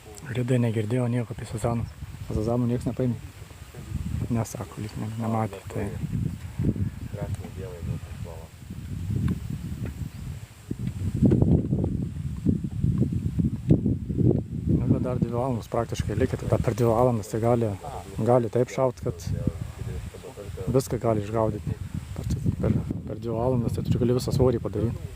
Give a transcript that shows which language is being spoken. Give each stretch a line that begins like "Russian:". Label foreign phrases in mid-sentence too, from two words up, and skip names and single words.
Lithuanian: Ridai negirdėjo nieko apie sazanų. Sazanų niekas nepaėmė. Nesako, lyg nematė. Tai
Russian: Красные, белые, ну, как слово.
Lithuanian: nu, bet dar 2 valandos praktiškai likę, tai dar per 2 valandas tai gali taip šaut, kad viską gali išgaudyti. Per 2 valandas tai tu gali visą svorį padaryti.